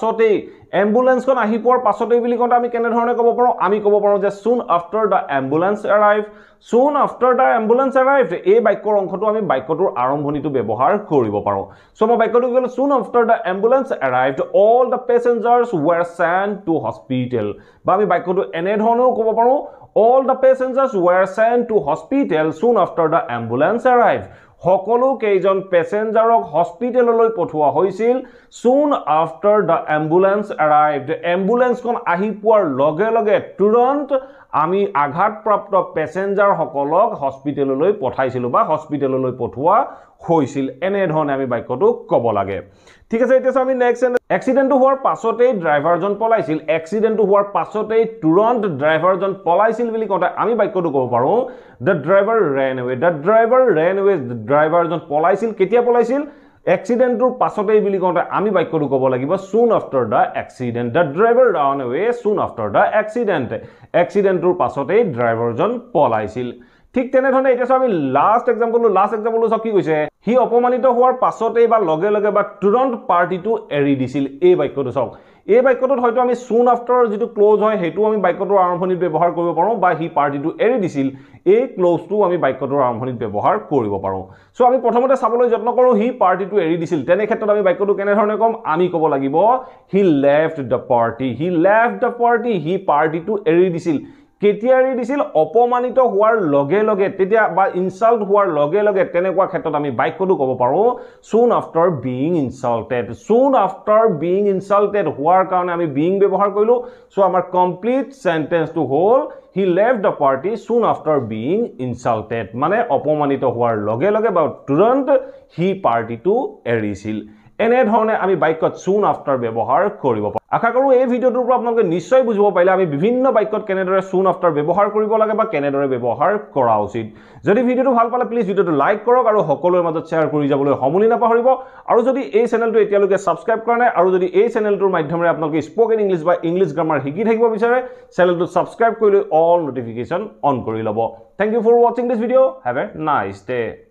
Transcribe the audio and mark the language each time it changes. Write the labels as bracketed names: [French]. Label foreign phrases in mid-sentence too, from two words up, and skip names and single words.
[Assamese] পাছতে বুলি কোনটা আমি কেনে ধৰণে ক'ব পাৰো আমি ক'ব পাৰো যে [English] soon after the ambulance arrived [Assamese] এই বাক্যৰ অংশটো আমি বাক্যটোৰ আৰম্ভণিটো ব্যৱহাৰ কৰিব পাৰো সো মই বাক্যটো ক'লে [English] soon after the ambulance arrived all the passengers were sent to hospital [Assamese] বা আমি বাক্যটো এনে ধৰণেও ক'ব পাৰো [English] all the passengers were sent to hospital soon after the ambulance arrived [Assamese] সকলো কেইজন পেছেঞ্জাৰক হস্পিটেললৈ পঠোৱা হৈছিল [English] soon after the ambulance arrived [Assamese] এম্বুলেন্সখন আহি পোৱাৰ লগে লগে তুৰন্ত আমি আঘাতপ্ৰাপ্ত পেছেঞ্জাৰ সকলক হস্পিটেললৈ পঠাইছিল বা হস্পিটেললৈ পঠোৱা হৈছিল এনে ধৰণে আমি বাক্যটো ক'ব লাগে ঠিক আছে এতিয়া আমি নেক্সট এক্সিডেন্টটো হোৱাৰ পাছতে ড্ৰাইভাৰজন পলাইছিল এক্সিডেন্টটো হোৱাৰ পাছতে তুৰন্ত ড্ৰাইভাৰজন পলাইছিল বুলি কওঁতে আমি বাক্যটো ক'ব পাৰো [English] the driver ran away [Assamese] ড্ৰাইভাৰজন পলাইছিল কেতিয়া পলাইছিল এক্সিডেন্টৰ পাছতে বুলি কওঁতে আমি বাক্যটো ক'ব লাগিব [English] soon after the accident the driver ran away soon after the accident [Assamese] এক্সিডেন্টৰ পাছতে ড্ৰাইভাৰজন পলাইছিল ঠিক তেনে ধৰণে এতিয়া আমি [English] last example [Assamese] সব কি কৈছে হি অপমানিত হোৱাৰ পাছতে বা লগে লগে বা তুৰন্ত পাৰ্টিটো এৰি দিছিল এই বাক্যটো সব এই বাক্যটোত হয়তো আমি [English] soon after [Assamese] যেটো ক্লোজ হয় হেতু আমি বাক্যটোৰ আৰম্ভণিত ব্যৱহাৰ কৰিব পাৰো বা হি পাৰ্টিটো এৰি দিছিল এই ক্লোজটো আমি বাক্যটোৰ আৰম্ভণিত ব্যৱহাৰ কৰিব পাৰো সো আমি প্ৰথমতে চাবলৈ যত্ন কৰো হি পাৰ্টিটো এৰি দিছিল তেনে ক্ষেত্ৰত আমি বাক্যটো কেনে ধৰণে কম আমি ক'ব লাগিব [English] he left the party [Assamese] হি পাৰ্টিটো এৰি দিছিল কেতিয়া এৰি দিছিল অপমানিত হোৱাৰ লগে লগে তেতিয়া বা ইনসাল্ট হোৱাৰ লগে লগে তেনেকুৱা ক্ষেত্ৰত আমি বাক্যটো ক'ব পাৰো [English] soon after being [Assamese] insulted হোৱাৰ কাৰণে আমি being ব্যৱহাৰ কৰিলো সো আমাৰ কমপ্লিট সেন্টেন্সটো হ'ল [English] he left the party soon after being insulted [Assamese] মানে অপমানিত হোৱাৰ লগে লগে বা তুৰন্ত হি পাৰ্টিটো এৰিছিল এনে ধৰণে আমি বাক্যত [English] soon after [Assamese] ব্যৱহাৰ কৰিব পাৰো আশা কৰো এই ভিডিওটোৰ পৰা আপোনালোকে নিশ্চয় বুজিব পাৰিলে আমি বিভিন্ন বাক্যত কেনেদৰে [English] soon after [Assamese] ব্যৱহাৰ কৰিব লাগে বা কেনেদৰে ব্যৱহাৰ কৰা উচিত যদি ভিডিওটো ভাল পালে প্লিজ ভিডিওটো লাইক কৰক আৰু সকলোৰে মাজত শেয়াৰ কৰি যাবলৈ সমুলি নাপাহৰিব আৰু যদি এই চেনেলটো এতিয়ালৈকে সাবস্ক্ৰাইব কৰা নাই আৰু যদি এই চেনেলটোৰ মাধ্যমেৰে আপোনালোকে [English] spoken English or English grammar [Assamese] শিকি থাকিব বিচাৰে চেনেলটো সাবস্ক্ৰাইব কৰি [English] all notification on [Assamese] কৰি ল'ব [English] thank you for watching this video have a nice day